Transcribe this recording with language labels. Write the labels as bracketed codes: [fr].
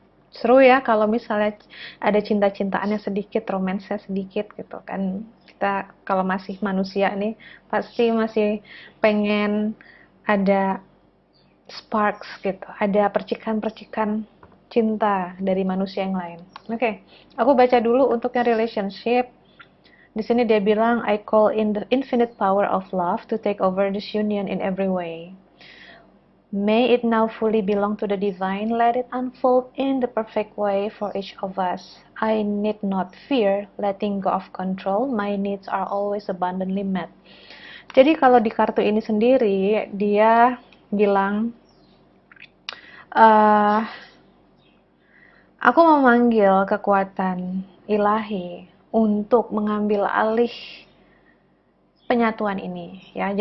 [id] Seru ya kalau misalnya ada cinta-cintaannya sedikit, romansnya sedikit gitu kan. Kita kalau masih manusia nih pasti masih pengen ada sparks gitu, ada percikan-percikan cinta dari manusia yang lain. Oke, aku baca dulu untuk yang relationship. Di sini dia bilang, [en] I call in the infinite power of love to take over this union in every way. May it now fully belong to the divine. Let it unfold in the perfect way for each of us. I need not fear letting go of control. My needs are always abundantly met. [id] Jadi kalau di kartu ini sendiri, dia bilang, uh, aku memanggil kekuatan ilahi untuk mengambil alih penyatuan ini ya.